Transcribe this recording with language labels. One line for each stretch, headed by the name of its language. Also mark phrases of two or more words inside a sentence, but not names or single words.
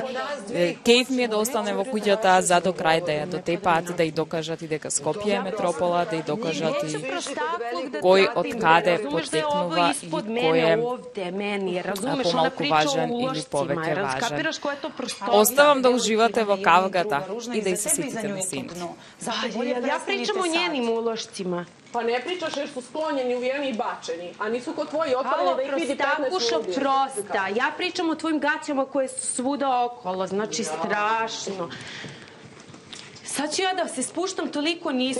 Macedonian: Кејф ми е да остане во куќата за до крај да ја дотепаат, да ја докажат и дека Скопје е метропола, да ја докажат и кој од каде потекнува и кој е помалку важен или повеќе важен. Оставам да уживате во кавгата и да и се сетите на Синди.
Serbian: Ja pričam o njenim ulošcima. Pa ne pričaš jer su sklonjeni, uvijeni i bačeni, a nisu kod tvoji otvoreni da ih vidi 15 ljudi. Prosta. Ja pričam o tvojim gaćama koje su svuda okolo, znači strašno. sad ću ja da se spuštam toliko nisko.